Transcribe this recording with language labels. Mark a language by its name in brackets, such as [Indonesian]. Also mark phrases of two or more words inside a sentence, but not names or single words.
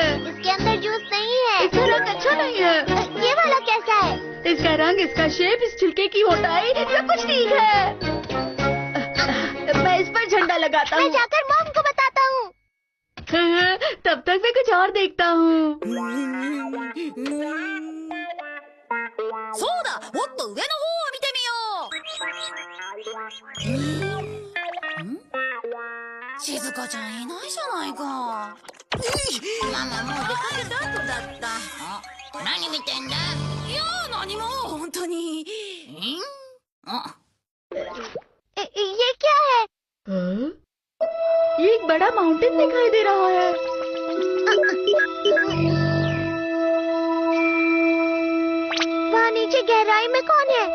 [Hindi] इसके अंदर जूस नहीं है। इसका रंग अच्छा नहीं है। ये वाला कैसा है? इसका रंग, इसका शेप, इस छिलके की मोटाई, सब कुछ ठीक है। मैं इस पर लगाता मैं हूँ। जाकर मॉम को बताता हूँ। तब तक मैं कुछ और देखता हूँ। [Japanese] そうだ、もっと上の方を見てみよう。静香ちゃんいないじゃないか。ママもう出かけた後だった。何見てんだ？いや何も本当に。 [Hindi] ये क्या है? हाँ? ये एक बड़ा माउंटेन दिखाई दे रहा है। वहाँ नीचे गहराई में कौन है?